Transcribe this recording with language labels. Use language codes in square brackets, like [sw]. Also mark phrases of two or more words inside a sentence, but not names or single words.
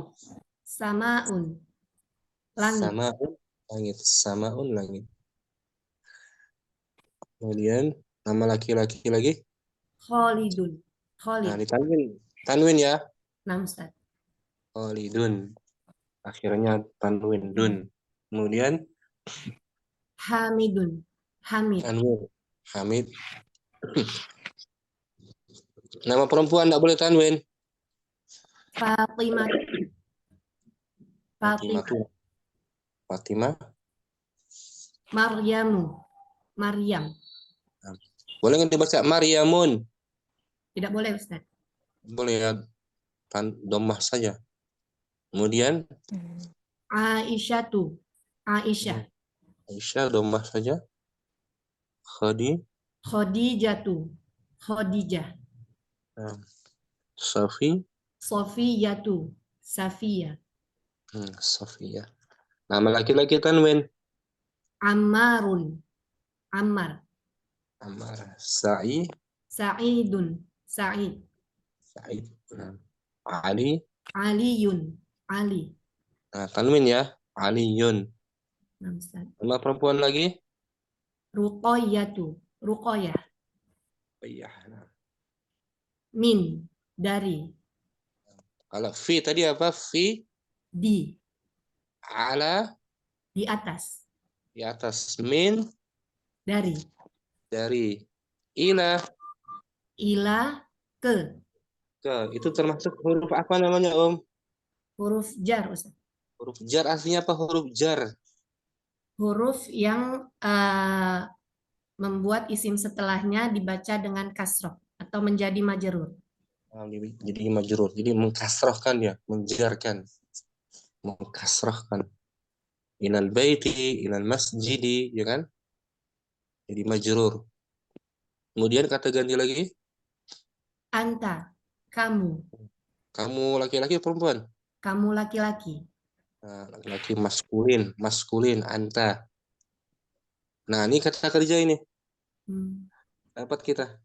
[id] Samaun, langit. Samaun langit. Kemudian nama laki-laki lagi. Khalidun, Nah, Khalid. tanwin ya. Nah, Ustaz. Khalidun. Akhirnya tanwin dun. Kemudian Hamidun, Hamid. tanwin Hamid. Nama perempuan tidak boleh tanwin. Fatimah, Fatimah. Fatimah. Fatimah. Maryamu, Maryam. Boleh nggak dibaca Maryamun? Tidak boleh, Ustaz. Boleh ya. Domah saja. Kemudian Aisyatu, Aisyah. Aisyah domah saja. Khadijatu. Khadijah. Safi. Sofiyatu. Safia. Safia. Nama laki-laki tanwin. Ammarun. Ammar. Ammar. Sa'idun. Sa'id. Sa'id. Ali. Aliyun. Ali. Nah, tanwin ya. Aliyun. Nah, Ustaz. Nama perempuan lagi? Ruqayyatu. Ruqayyah. Iya. Min. Dari. Kalau fi tadi apa? Fi. Di. Ala. Di atas. Di atas. Min. Dari. Dari. Ila. Ila. Ke. Ke. Itu termasuk huruf apa namanya, Om? Huruf jar, Ustaz. Huruf jar aslinya apa huruf jar? Huruf yang membuat isim setelahnya dibaca dengan kasroh atau menjadi majrur. Jadi majrur. Jadi mengkasrahkan ya, menjarkan. Mengkasrahkan. [ar] إلى البيتِ، إلى المسجدِ, [id] ya kan? Jadi majrur. Kemudian kata ganti lagi. Anta. Kamu. Kamu laki-laki perempuan? Kamu laki-laki. Nah, laki-laki maskulin, anta. Nah, ini kata kerja ini. Dapat kita.